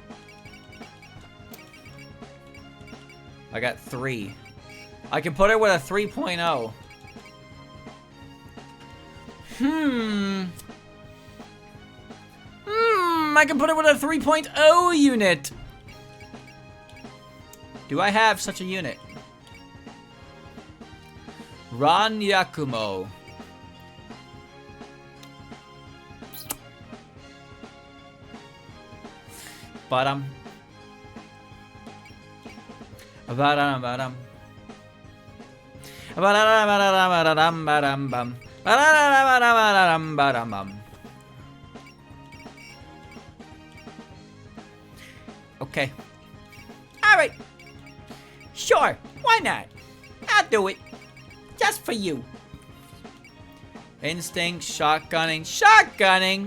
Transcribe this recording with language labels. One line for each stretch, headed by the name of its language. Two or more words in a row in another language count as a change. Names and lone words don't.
English: I got 3. I can put her with a 3.0. I can put her with a 3.0 unit. Do I have such a unit? Ran Yakumo. Badam. Badam badam. Badam badam bam. Badam badam bam. Okay. All right. Sure. Why not? I'll do it. Just for you. Instinct, shotgunning. Shotgunning?